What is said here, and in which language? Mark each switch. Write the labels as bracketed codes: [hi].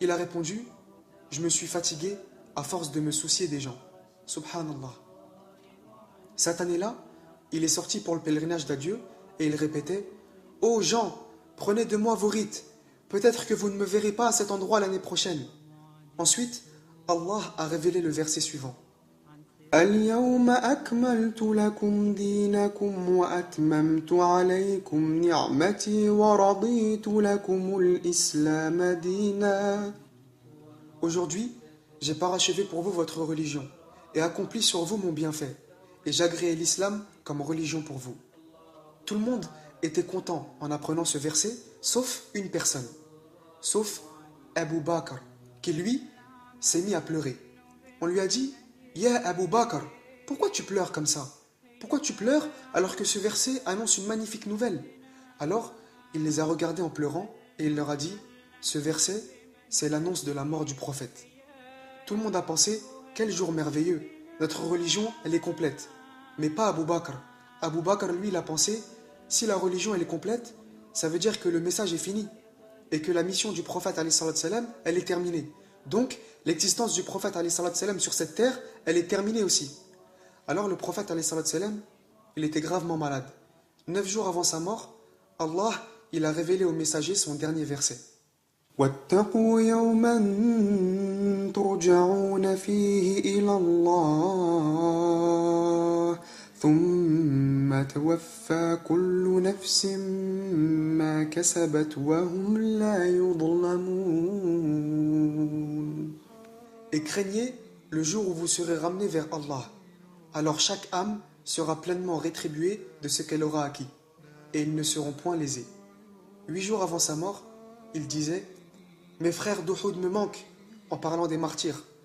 [fr] Il a répondu, « Je me suis fatigué à force de me soucier des gens. » Subhanallah. Cette année-là, il est sorti pour le pèlerinage d'adieu et il répétait « Ô gens, prenez de moi vos rites. Peut-être que vous ne me verrez pas à cet endroit l'année prochaine. » Ensuite, Allah a révélé le verset suivant. [ar] اليوم أكملت لكم دينكم وأتممت عليكم نعمتي ورضيت لكم الإسلام دينا. [fr] Aujourd'hui, j'ai parachevé pour vous votre religion et accompli sur vous mon bienfait. Et j'agréai l'islam comme religion pour vous. Tout le monde était content en apprenant ce verset, sauf une personne, sauf Abu Bakr, qui lui s'est mis à pleurer. On lui a dit, « Ya Abu Bakr, pourquoi tu pleures comme ça? Pourquoi tu pleures alors que ce verset annonce une magnifique nouvelle ?» Alors, il les a regardés en pleurant et il leur a dit, « Ce verset, c'est l'annonce de la mort du prophète. » Tout le monde a pensé, « Quel jour merveilleux! Notre religion, elle est complète. » Mais pas Abu Bakr. Abu Bakr, lui, il a pensé, si la religion, elle est complète, ça veut dire que le message est fini. Et que la mission du prophète, alayhi salatu wassalam, elle est terminée. Donc, l'existence du prophète, alayhi salatu wassalam, sur cette terre, elle est terminée aussi. Alors, le prophète, alayhi salatu wassalam, il était gravement malade. 9 jours avant sa mort, Allah, il a révélé au messager son dernier verset. [ar] واتقوا يوما ترجعون فيه إلى الله ثم توفى كل نفس ما كسبت وهم لا يظلمون. [fr] Et craignez le jour où vous serez ramenés vers Allah. Alors chaque âme sera pleinement rétribuée de ce qu'elle aura acquis, et ils ne seront point lésés. 8 jours avant sa mort, il disait « Mes frères d'Uhud me manquent, en parlant des martyrs.